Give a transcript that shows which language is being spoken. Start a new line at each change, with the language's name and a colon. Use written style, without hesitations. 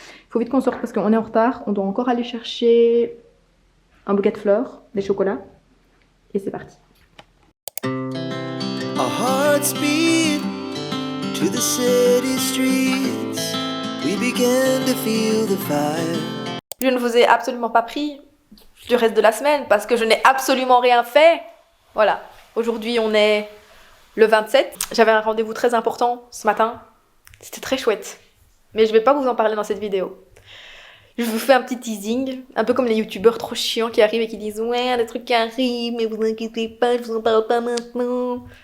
French: Faut vite qu'on sorte parce qu'on est en retard. On doit encore aller chercher... un bouquet de fleurs, des chocolats, et c'est parti.
English: Our hearts beat to the city streets. We began to feel the fire.
French: Je ne vous ai absolument pas pris du reste de la semaine parce que je n'ai absolument rien fait. Voilà, aujourd'hui on est le 27. J'avais un rendez-vous très important ce matin. C'était très chouette. Mais je ne vais pas vous en parler dans cette vidéo. Je vous fais un petit teasing, un peu comme les youtubeurs trop chiants qui arrivent et qui disent ouais, des trucs qui arrivent, mais vous inquiétez pas, je vous en parle pas maintenant.